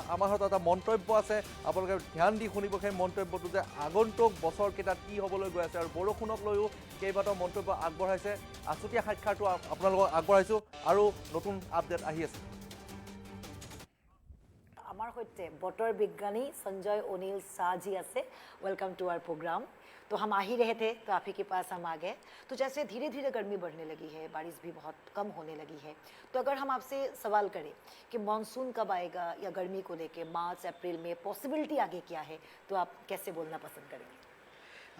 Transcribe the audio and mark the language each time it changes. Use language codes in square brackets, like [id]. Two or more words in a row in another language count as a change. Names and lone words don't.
[as] আমাৰ হাতত এটা মন্তব্য আছে, আপোনালোকে ধ্যান দি শুনিব সেই মন্তব্যটো, যে আগন্তুক বছৰকেইটাত কি হ'বলৈ গৈ আছে, আৰু বৰষুণক লৈও কেইবাটাও মন্তব্য আগবঢ়াইছে। আছুতীয়া সাক্ষাৎটো আপোনালোকক আগবঢ়াইছোঁ, আৰু নতুন আপডেট আহি আছে। আমার সৈতে বতৰ বিজ্ঞানী संजय ओनिल शाह जी আছে। [en] welcome to our program. [hi] तो हम आ ही रहे थे तो आप ही के पास हम आ गए। तो जैसे धीरे धीरे गर्मी बढ़ने लगी है, बारिश भी बहुत कम होने लगी है, तो अगर हम आपसे सवाल करें कि मानसून कब आएगा या गर्मी को लेके मार्च अप्रैल में पॉसिबिलिटी आगे क्या है, तो आप कैसे बोलना पसंद करेंगे?